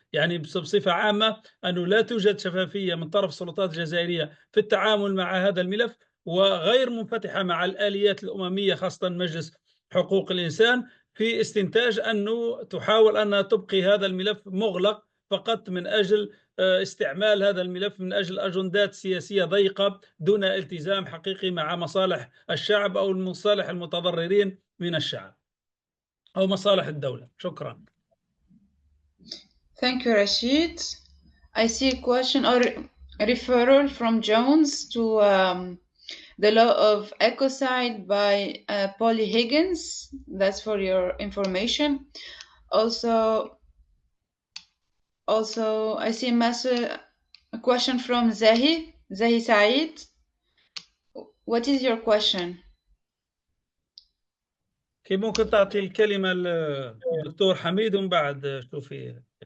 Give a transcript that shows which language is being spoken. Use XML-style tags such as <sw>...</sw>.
<ar>يعني بصفة عامة أنه لا توجد شفافية من طرف السلطات الجزائرية في التعامل مع هذا الملف، وغير منفتحة مع الآليات الأممية خاصة مجلس حقوق الإنسان في استنتاج أنه تحاول أنها تبقي هذا الملف مغلق فقط من أجل استعمال هذا الملف من أجل أجندات سياسية ضيقة دون التزام حقيقي مع مصالح الشعب أو مصالح المتضررين من الشعب أو مصالح الدولة. شكرا.</ar> <en>Thank you, Rachid. I see a question or referral from Jones to the law of ecocide by Polly Higgins. That's for your information. Also, I see a question from Zahi Said. What is your question?</en> <ar>كيف ممكن تعطي الكلمة للدكتور حميد ومن بعد شوفي.</ar>